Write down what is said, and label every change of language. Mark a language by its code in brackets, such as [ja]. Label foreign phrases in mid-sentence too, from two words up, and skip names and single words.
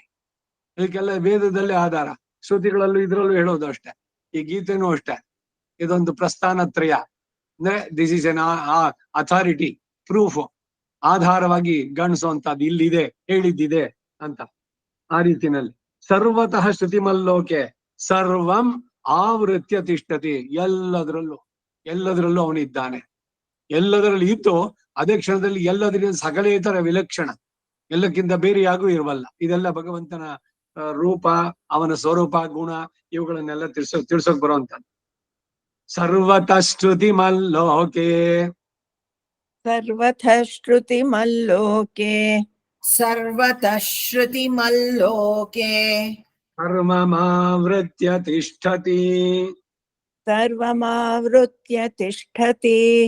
[kn] ಇದಕ್ಕೆಲ್ಲ ವೇದದಲ್ಲೇ ಆಧಾರ, ಶ್ರುತಿಗಳಲ್ಲೂ ಇದ್ರಲ್ಲೂ ಹೇಳೋದು ಅಷ್ಟೇ. ಈ ಗೀತೆನೂ ಅಷ್ಟೇ. ಇದೊಂದು ಪ್ರಸ್ಥಾನತ್ರಯ ಅಂದ್ರೆ [en] this is an authority, [kn] ಪ್ರೂಫ್, ಆಧಾರವಾಗಿ ಗಣಿಸುವಂತದ್ದು ಇಲ್ಲಿದೆ, ಹೇಳಿದ್ದಿದೆ ಅಂತ. ಆ ರೀತಿನಲ್ಲಿ [sa] ಸರ್ವತಃ ಶ್ರುತಿಮಲ್ಲೋಕೆ ಸರ್ವಂ ಆವೃತ್ಯ ತಿಷ್ಠತಿ. [kn] ಎಲ್ಲದರಲ್ಲೂ ಅವನಿದ್ದಾನೆ. ಎಲ್ಲದರಲ್ಲಿ ಇದ್ದು ಅದೇ ಕ್ಷಣದಲ್ಲಿ ಎಲ್ಲದರಿಂದ ಸಕಲೇತರ ವಿಲಕ್ಷಣ, ಎಲ್ಲಕ್ಕಿಂತ ಬೇರೆಯಾಗೂ ಇರುವಲ್ಲ. ಇದೆಲ್ಲ ಭಗವಂತನ ರೂಪ, ಅವನ ಸ್ವರೂಪ, ಗುಣ, ಇವುಗಳನ್ನೆಲ್ಲ ತಿಳ್ಸೋಕ್ ಬರುವಂತದ್ದು. [sa] ಸರ್ವತಃ ಶ್ರುತಿಮಲ್ಲೋಕೆ, ಸರ್ವತಃ ಶ್ರುತಿಮಲ್ಲೋಕೆ, ಸರ್ವತಃ ಶ್ರುತಿಮಲ್ಲೋಕೆ ಸರ್ವಮಾವೃತ್ಯ ತಿಷ್ಠತಿ. ಸರ್ವಮಾವೃತ್ಯ ತಿಷ್ಠತಿ,